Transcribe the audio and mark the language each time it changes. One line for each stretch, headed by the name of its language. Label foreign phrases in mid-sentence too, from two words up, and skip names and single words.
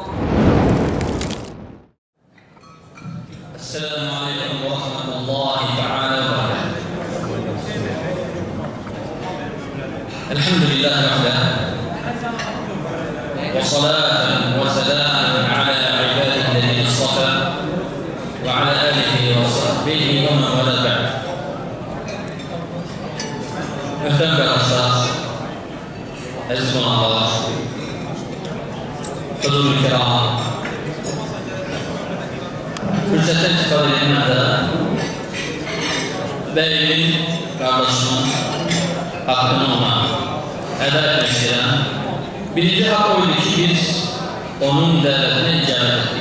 Arabic: السلام عليكم ورحمة الله تعالى وبركاته. الحمد لله وحده، وصلاة وسلام على عباده الذين اصطفى وعلى آله وصحبه ومن والاه بعد.
Turkish: Muhterem arkadaşlar, aziz konuklar, huzur-u kiram, fırsattan istifade edilmede benim kardeşimin hakkını ona eda etmek isteyen birinci hak oydu ki biz onun devletine icabet ettik.